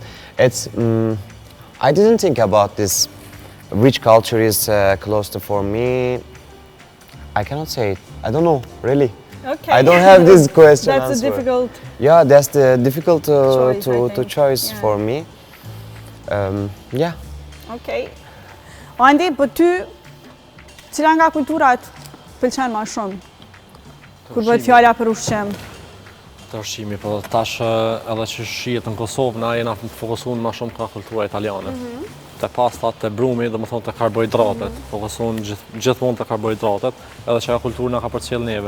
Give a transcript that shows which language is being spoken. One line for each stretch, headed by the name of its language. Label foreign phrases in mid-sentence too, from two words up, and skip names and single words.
English: It's, I didn't think about this, which culture is close to for me. I cannot say it, I don't know, really. Okay. I don't have this question That's a answer. difficult. Yeah, that's the difficult Choice, I to think. choice Yeah. for me. Yeah. Okay.
Albanian: Andi, po ty, cila nga kulturat pëlqen ma shumë? Kur bëhet fjala për ushqim. Të ushqimi, po tash edhe që shihet në Kosovë, na jena fokusuar më shumë ka kultura italiane. Te pastat, te brumi, domethënë te karbohidratet, fokusuar gjithmonë te karbohidratet, edhe që ajo kulturë na ka përcjell neve.